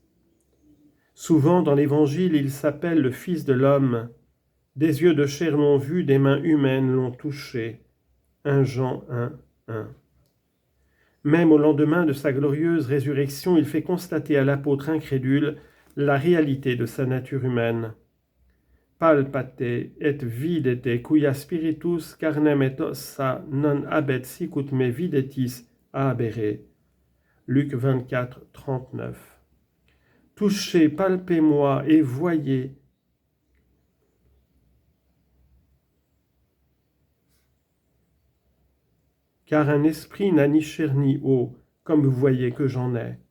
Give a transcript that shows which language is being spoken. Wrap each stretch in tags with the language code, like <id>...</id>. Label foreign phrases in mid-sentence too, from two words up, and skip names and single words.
<fr>Souvent dans l'Évangile, il s'appelle le Fils de l'homme. Des yeux de chair l'ont vu, des mains humaines l'ont touché. 1 Jean 1, 1. Même au lendemain de sa glorieuse résurrection, il fait constater à l'apôtre incrédule la réalité de sa nature humaine.</fr> <la>Palpate et videte cuia spiritus carnem et ossa non habet sicut me videtis habere.</la> <fr>Luc 24, 39. Touchez, palpez-moi et voyez. Car un esprit n'a ni chair ni eau, comme vous voyez que j'en ai.</fr>